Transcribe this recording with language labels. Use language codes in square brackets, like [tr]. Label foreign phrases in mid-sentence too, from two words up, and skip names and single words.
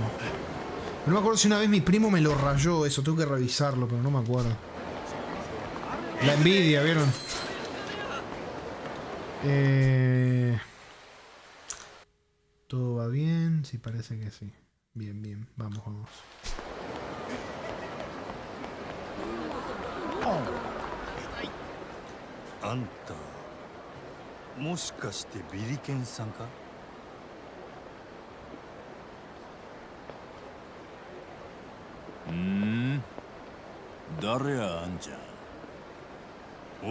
[es] No me acuerdo si una vez mi primo me lo rayó eso. Tengo que revisarlo, pero no me acuerdo. La envidia, ¿vieron? ¿Todo va bien? Sí, parece que sí. Bien, bien. Vamos. ¿Anta? [ja] もしかしてビリケンさんか？誰やあんちゃん。